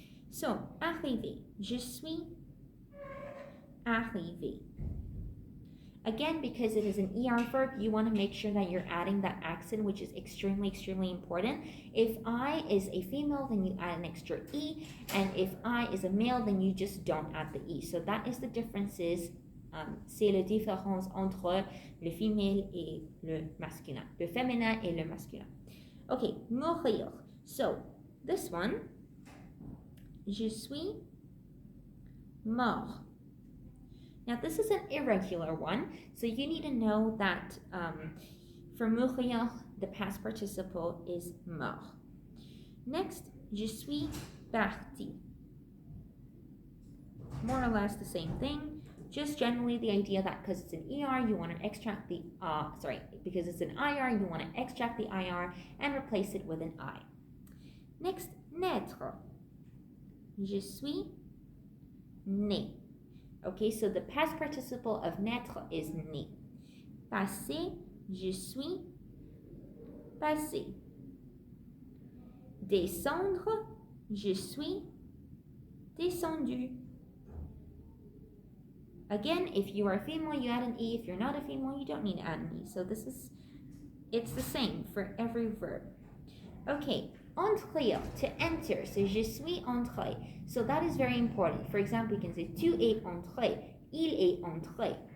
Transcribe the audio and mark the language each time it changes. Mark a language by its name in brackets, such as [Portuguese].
[French] So arrivé. Je suis arrivé. [English] Again, because it is an ER verb, you want to make sure that you're adding that accent, which is extremely important. If I is a female, then you add an extra E, and if I is a male, then you just don't add the E. So that is the differences. [French] C'est la différence entre le femelle et le masculin, le féminin et le masculin. [English] Okay, mourir. So this one, [French] je suis mort. [English] Now this is an irregular one, so you need to know that for mourir, the past participle is mort. [French] Next, je suis parti. [English] More or less the same thing, just generally the idea that because it's an ER, you want to extract the, because it's an IR, you want to extract the IR and replace it with an I. [French] Next, naître. Je suis né. [English] Okay, so the past participle of naître is né. [French] Passe, je suis passé. Descendre, je suis descendu. [English] Again, if you are a female, you add an E. If you're not a female, you don't need to add an E. So it's the same for every verb. Okay, entrer, to enter. So [French] je suis entré. [English] So that is very important. For example, you can say [French] tu es entré, il est entré.